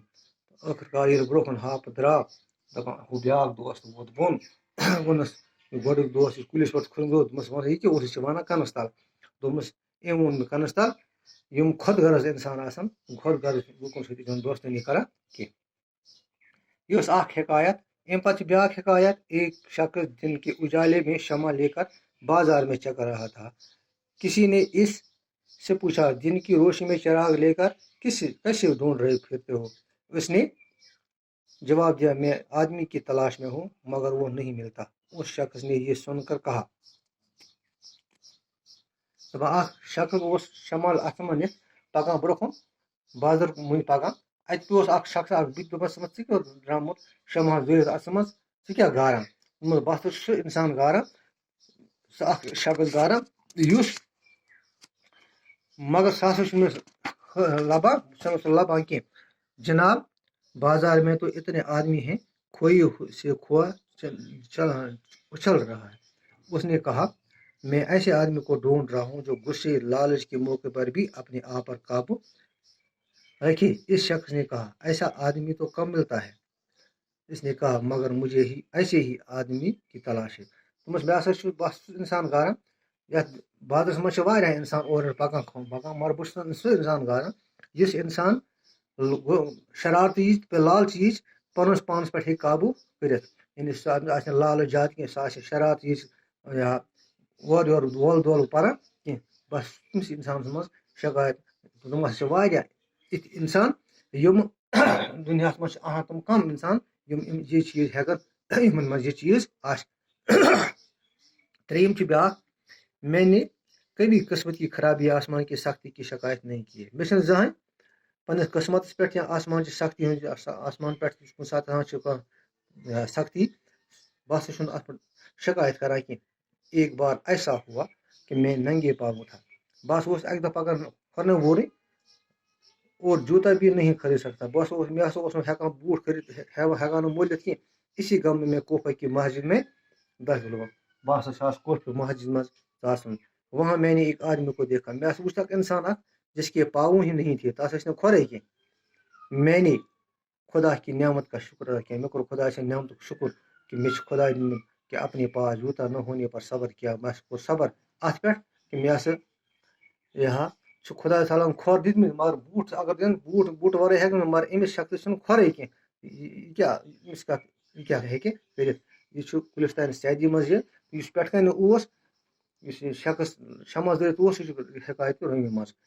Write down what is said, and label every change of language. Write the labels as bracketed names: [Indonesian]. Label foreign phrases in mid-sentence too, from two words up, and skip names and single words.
[Kashmiri] ٲخٕر کار ییٚلہِ برٛونٛہہ کُن ہاپُت درٛاو، دپان ہُہ بیٛاکھ دوس ووت بۄن. ووٚنُس گۄڈٕنیُک دوس یُس کُلِس پٮ۪ٹھ کھوٚت، دوٚپمس وَن یہِ کیٛاہ اوس؟ یہِ چھُ وَنان کَنس تل. دوٚپمس أمۍ ووٚن مےٚ کَنس تل. یِم خۄد غرض اِنسان آسان، خۄد غرض لُکن سۭتۍ چھنہٕ دوستٲنی کران کینٛہہ. یہ ٲس اکھ حکایت. امہِ پتہٕ چھِ بیٛاکھ حکایت: [Urdu] ایک شخص دن کے اجالے میں شمع لے کر بازار میں چکر رہا تھا. کسی نے اس سے پوچھا: دن کی روشنی میں چراغ لے کر کیسے ڈھونڈ رہے پھرتے ہو؟ اس نے جواب دیا: میں آدمی کی تلاش میں ہوں، مگر وہ نہیں ملتا. اس شخص نے یہ سن کر کہا: [Kashmiri] اکھ شخص اوس شمال اتھٕ منٛز پکان برٛونٛہہ کُن بازر مٔنٛزۍ پکان. اتہِ تہِ اوس اکھ شخص اکھ بٕتھِ. دوٚپمس ژٕ کیٛاہ درٛامُت شمہس دٲرِتھ اتھس منٛز، ژٕ کیٛاہ گاران؟ دوٚپمس بہٕ ہسا چھُس سُہ انسان گاران، سُہ اکھ شخص گاران یُس، مگر سُہ ہسا چھُنہٕ لبان، بہٕ چھُس سُہ لبان کینٛہہ. [Urdu] جناب، بازار میں تو اتنے آدمی ہیں، کھوئی سے کھویا اچھل رہا ہے. اس نے کہا: میں ایسے آدمی کو ڈھونڈ رہا ہوں جو غصے لالچ کے موقع پر بھی اپنے آپ پر قابو رکھے. اس شخص نے کہا: ایسا آدمی تو کم ملتا ہے. اس نے کہا: مگر مجھے ہی ایسے ہی آدمی کی تلاش ہے. [Kashmiri] دوٚپمس بہٕ ہسا چھُس انسان گاران یتھ بازرس منٛز چھِ واریاہ انسان اورٕ یورٕ پکان مگر بہٕ چھُس سُہ انسان گاران یُس انسان شرارتی یِژ تہٕ لالچی یِژ پننس پانس پٮ۪ٹھ ہیٚکہِ قابوٗ کٔرِتھ. یعنی سُہ آسہِ نہٕ لالچ زیادٕ کینٛہہ، سُہ آسہِ شرارتی یِژ یا اورٕ یورٕ وول دولہٕ پران کینٛہہ. بس تٔمسٕے انسانس منٛز شکایت. دوٚپمس چھِ واریاہ یِتھۍ انسان یِم دُنیاہس منٛز چھِ آسان تِم کم انسان یِم یہِ چیٖز ہٮ۪کن، یِمن منٛز یہِ چیٖز آسہِ. ترٛیٚیِم چھِ بیٛاکھ: [Urdu] میں نے کبھی قسمت کی خرابی یا آسمان کی سختی کی شکایت نہیں کی. [Kashmiri] مےٚ چھنہٕ زٕہٕنۍ پننِس قسمتس پٮ۪ٹھ یا آسمانچہِ سختی ہٕنٛز، آسمان پٮ۪ٹھ کُنہِ ساتہٕ آسان چھِ کانٛہہ سختی، بہٕ ہسا چھُنہٕ اتھ پٮ۪ٹھ شکایت کران کینٛہہ. [Urdu] ایک بار ایسا ہوا کہ میں ننگے پاؤں تھا. [Kashmiri] بہٕ ہسا اوسُس اکہِ دۄہ پکان کھۄرنہٕ وورٕے [Urdu] اور جوٗتا بھی نہیں خرید سکتا. [Kashmiri] مےٚ ہسا اوس نہٕ ہٮ۪کان بوٗٹھ خرید، ہٮ۪کان نہٕ مٔلِتھ کینٛہہ. [Urdu] اسی غم میں کوفہ کی مسجد میں داخل ہوا. [Kashmiri] بہٕ ہسا چھُس کوفہ مسجد منٛز ژاسان. [Urdu] وہاں میں نے ایک آدمی کو دیکھا. [Kashmiri] مےٚ ہسا وُچھ اکھ انسان اکھ [Urdu] جس کے پاؤں ہی نہیں تھے، [Kashmiri] تس ٲسۍ نہٕ کھۄرے کینٛہہ. [Urdu] میں نے خدا کی نعمت کا شکر ادا کیا. [Kashmiri] مےٚ کوٚر خۄداے سٕنٛدِ نعمتُک شُکر کہ مےٚ چھُ خۄداے دیُتمُت [Urdu] کہ اپنے پاس جوٗتا نہ ہونے پر صبر کیا. [Kashmiri] مےٚ کوٚر صبر اتھ پٮ۪ٹھ کہ مےٚ ہسا چھُ خۄداے تعالیٰ ہن کھۄر دِتمٕتۍ، مگر بوٗٹھ اگر دِن بوٗٹھ ورٲے ہٮ۪کہٕ نہٕ. مگر أمِس شخصس چھُنہٕ کھۄرے کینٛہہ. یہِ کیٛاہ ہیٚکہِ کٔرِتھ؟ یہِ چھُ کُلِس تانۍ سیدی منٛز. یُس پٮ۪ٹھٕ کَنہِ اوس، یُس یہِ شخص شمس دٲرِتھ اوس، یہِ چھُ حکایتہِ رٲوی منٛز.